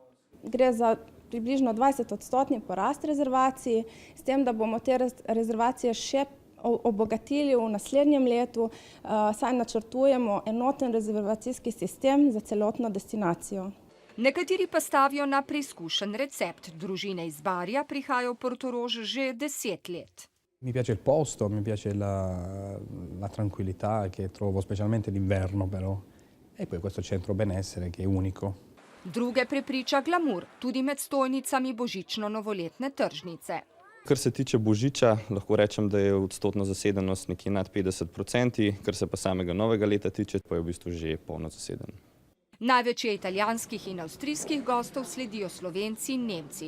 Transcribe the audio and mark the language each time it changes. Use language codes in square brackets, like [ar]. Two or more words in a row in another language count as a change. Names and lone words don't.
[sl] Gre za približno 20% porast rezervacij, s tem, da bomo te rezervacije še obogatili v naslednjem letu, saj načrtujemo enoten rezervacijski sistem za celotno destinacijo. Nekateri pa stavijo na preizkušen recept. Družine iz Barja prihajajo v Portorož že 10 let. [it] Mi piace il posto, mi piace la tranquillità che trovo specialmente d'inverno però. E poi questo centro benessere che è unico. [sl] Druge prepriča glamur, tudi med stojnicami božično-novoletne tržnice. Kar se tiče Božiča, lahko rečem, da je odstotna zasedenost nekje nad 50%, kar se pa samega novega leta tiče, pa je v bistvu že polno zaseden. Največ je italijanskih in avstrijskih gostov, sledijo Slovenci in Nemci.